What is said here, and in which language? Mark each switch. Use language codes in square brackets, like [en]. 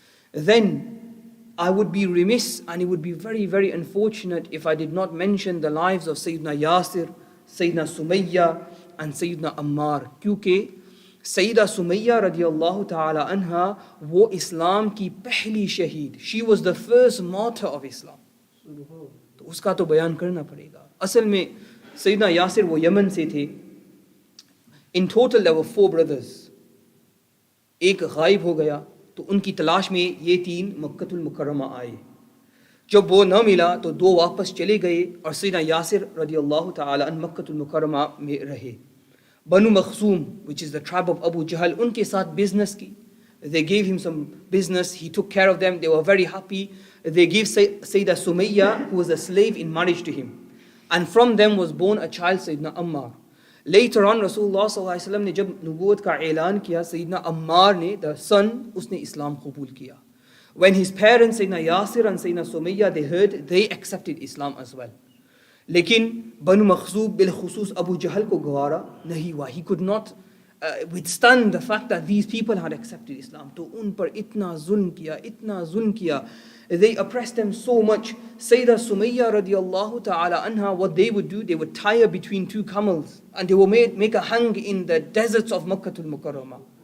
[en] Then I would be remiss and it would be very, very unfortunate if I did not mention the lives of Sayyidina Yasir, Sayyidina Sumayya and Sayyidina Ammar. [hi] क्योंकि Sayyida Sumayya radiallahu ta'ala anha वो इस्लाम की पहली शहीद, [en] she was the first martyr of Islam. [hi] तो उसका तो बयान करना पड़ेगा. असल में सैयदना यासिर वो यमन से थे. [en] In total there were 4 brothers. [hi] एक गायब हो गया तो उनकी तलाश में ये 3 मक्कतुल मुकर्रमा आए. जब वो न मिला तो 2 वापस चले गए और सैयदना यासिर रदियल्लाहु ताला अन मक्कतुल मुकर्रमा में रहे. बनु मखसूम, [en] which is the tribe of Abu Jahl, [hi] उनके साथ business की. [en] They gave him some business, he took care of them, they were very happy. They gave Sayyida Sumayya, who was a slave, in marriage to him. And from them was born a child, Sayyidina Ammar. Later on, Rasulullah sallallahu alaihi wasallam [hi] ने जब nubuwat का ऐलान किया, [en] Sayyidina Ammar ने, the son, [hi] उसने Islam कबूल किया. [en] When his parents, Sayyidina Yasir and Sayyidina Sumayya, they heard, they accepted Islam as well. [hi] लेकिन बनु मखसूब बिलखुसूस अबू जहल को गवारा नहीं हुआ. [en] He could not withstand the fact that these people had accepted Islam. [hi] तो उन पर इतना जुल्म किया. [en] They oppressed them so much. Sayyida Sumayya radiallahu ta'ala anha, what they would do, they would tie her between 2 camels and they would make a hang in the deserts of Makkatul Mukarramah.